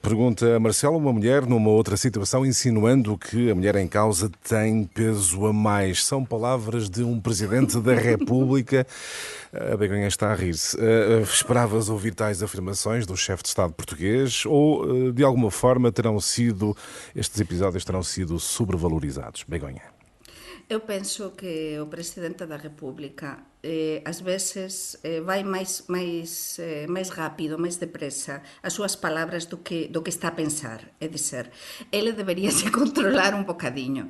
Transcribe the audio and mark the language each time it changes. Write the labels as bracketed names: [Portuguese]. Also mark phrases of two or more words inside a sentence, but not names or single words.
[Portuguese] Pergunta Marcelo, uma mulher numa outra situação, insinuando que a mulher em causa tem peso a mais. São palavras de um presidente da República. A Begonha está a rir-se. Esperavas ouvir tais afirmações do chefe de Estado português ou, de alguma forma, estes episódios terão sido sobrevalorizados? Begonha. [Galician] Eu penso que o Presidente da República ás veces vai máis rápido, máis depresa as súas palabras do que está a pensar. É dizer, ele debería se controlar un bocadiño.